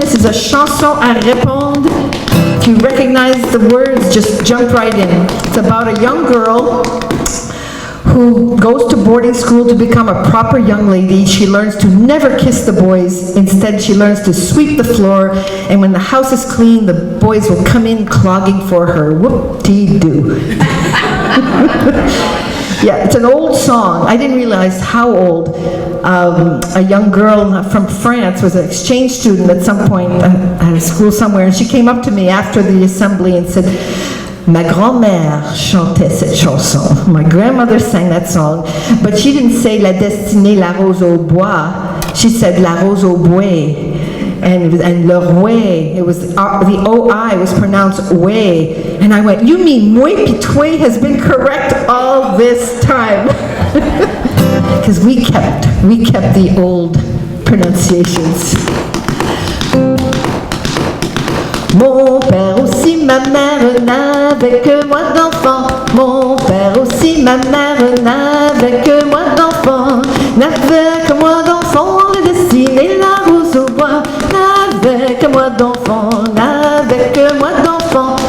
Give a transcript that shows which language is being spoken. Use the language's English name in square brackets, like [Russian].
[English] This is a chanson à répondre. If you recognize the words, just jump right in. It's about a young girl who goes to boarding school to become a proper young lady. She learns to never kiss the boys. Instead, she learns to sweep the floor, and when the house is clean, the boys will come in clogging for her. Whoop-dee-doo. Yeah, it's an old song. I didn't realize how old. A young girl from France was an exchange student at some point at a school somewhere, and she came up to me after the assembly and said, [French] "Ma grand-mère chantait cette chanson." [English] My grandmother sang that song, but she didn't say la destinée, la rose au bois. She said la rose au bois. and le way, it was, the OI was pronounced way. And I went, you mean moi puis toi has been correct all this time? Because we kept the old pronunciations. [French] Mon père aussi, ma mère n'avait que moi d'enfant. Mon père aussi, ma mère n'avait que moi d'enfant. N'avait que moi d'enfant, le destin et la rose au bois. N'avait que moi d'enfant, n'avait que moi d'enfant.